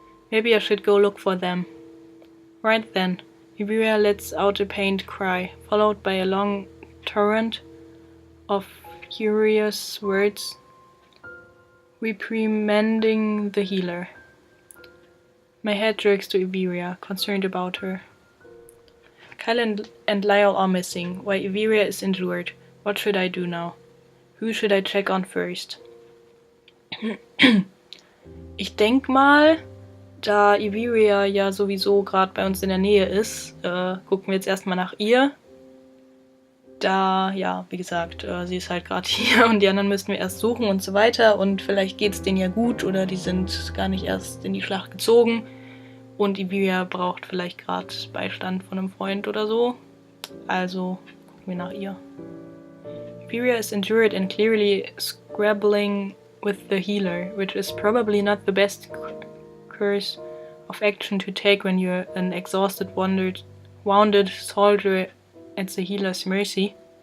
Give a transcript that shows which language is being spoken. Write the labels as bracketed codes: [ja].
[en] Maybe I should go look for them. Right then, Airis lets out a pained cry, followed by a long torrent of furious words reprimanding the healer. My head jerks to Airis, concerned about her. Kylan and Lyle are missing, while Airis is injured. What should I do now? Who should I check on first? [de] Ich denk mal, da Airis ja sowieso gerade bei uns in der Nähe ist, gucken wir jetzt erstmal nach ihr. Da, ja, wie gesagt, sie ist halt gerade hier und die anderen müssen wir erst suchen und so weiter. Und vielleicht geht's denen ja gut oder die sind gar nicht erst in die Schlacht gezogen. Und Airis braucht vielleicht gerade Beistand von einem Freund oder so. Also gucken wir nach ihr. [en] Airis is injured and clearly scrabbling with the healer, which is probably not the best course of action to take when you're an exhausted, wounded soldier at the healer's mercy.